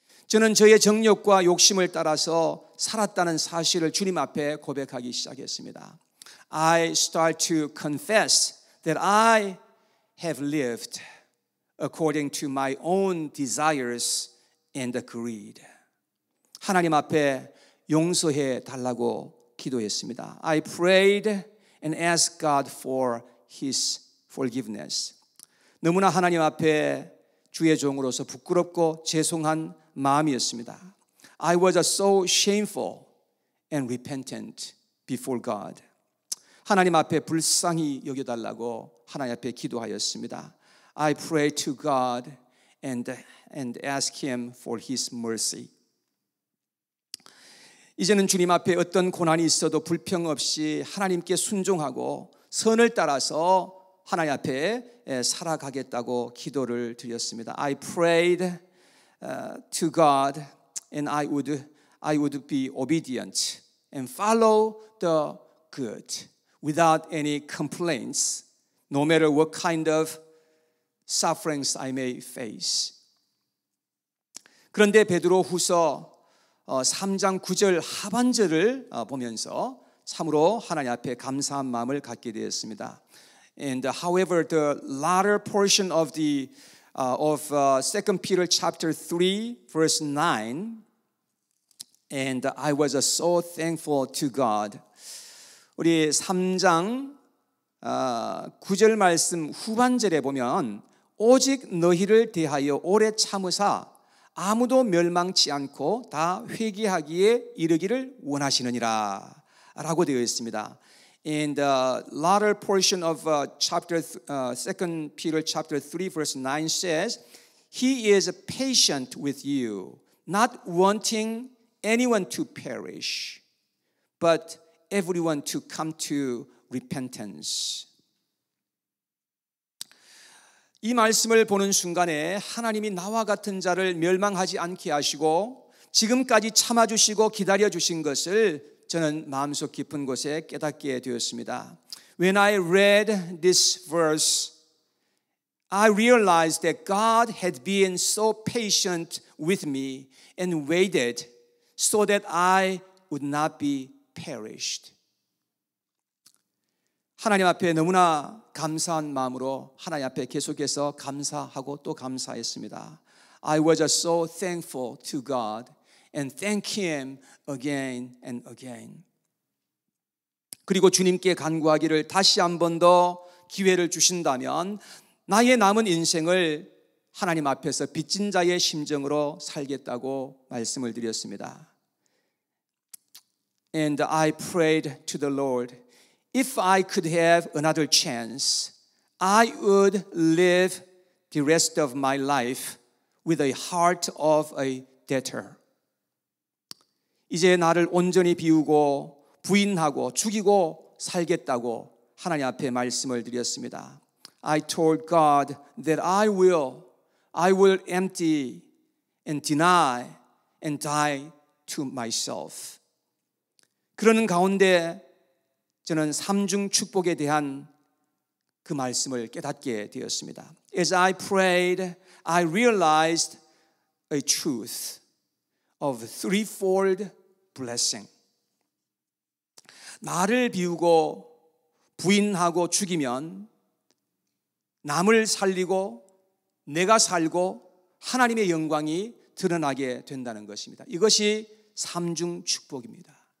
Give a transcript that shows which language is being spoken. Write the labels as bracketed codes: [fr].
[ko] 저는 저의 정욕과 욕심을 따라서 살았다는 사실을 주님 앞에 고백하기 시작했습니다. [en] I start to confess that I have lived according to my own desires and greed. [ko] 하나님 앞에 용서해 달라고 기도했습니다. [en] I prayed and asked God for His forgiveness. [ko] 너무나 하나님 앞에 주의 종으로서 부끄럽고 죄송한 마음이었습니다. [en] I was so shameful and repentant before God. [ko] 하나님 앞에 불쌍히 여겨달라고 하나님 앞에 기도하였습니다. [en] I prayed to God and asked Him for His mercy. [ko] 이제는 주님 앞에 어떤 고난이 있어도 불평 없이 하나님께 순종하고 선을 따라서 하나님 앞에 살아가겠다고 기도를 드렸습니다. [en] I prayed to God and I would be obedient and follow the good without any complaints, no matter what kind of sufferings I may face. [ko] 그런데 베드로후서 3장 9절 하반절을 보면서 참으로 하나님 앞에 감사한 마음을 갖게 되었습니다. [en] And however, the latter portion of the of 2 Peter chapter 3 verse 9, and I was so thankful to God. [ko] 우리 3장 9절 말씀 후반절에 보면 오직 너희를 대하여 오래 참으사 아무도 멸망치 않고 다 회개하기에 이르기를 원하시느니라 라고 되어 있습니다. [en] In the latter portion of chapter 2 Peter chapter 3 verse 9 says, He is patient with you, not wanting anyone to perish, but everyone to come to repentance. [ko] 이 말씀을 보는 순간에 하나님이 나와 같은 자를 멸망하지 않게 하시고 지금까지 참아주시고 기다려주신 것을 저는 마음속 깊은 곳에 깨닫게 되었습니다. [en] When I read this verse, I realized that God had been so patient with me and waited so that I would not be perished. [ko] 하나님 앞에 너무나 감사한 마음으로 하나님 앞에 계속해서 감사하고 또 감사했습니다. [en] I was so thankful to God and thank Him again and again. [ko] 그리고 주님께 간구하기를 다시 한 번 더 기회를 주신다면 나의 남은 인생을 하나님 앞에서 빚진 자의 심정으로 살겠다고 말씀을 드렸습니다. [en] And I prayed to the Lord, if I could have another chance, I would live the rest of my life with a heart of a debtor. [ko] 이제 나를 온전히 비우고 부인하고 죽이고 살겠다고 하나님 앞에 말씀을 드렸습니다. [en] I told God that I will empty and deny and die to myself. [ko] 그러는 가운데 저는 삼중 축복에 대한 그 말씀을 깨닫게 되었습니다. [en] As I prayed, I realized a truth of threefold blessing. [ko] 나를 비우고 부인하고 죽이면 남을 살리고 내가 살고 하나님의 영광이 드러나게 된다는 것입니다. 이것이 삼중 축복입니다.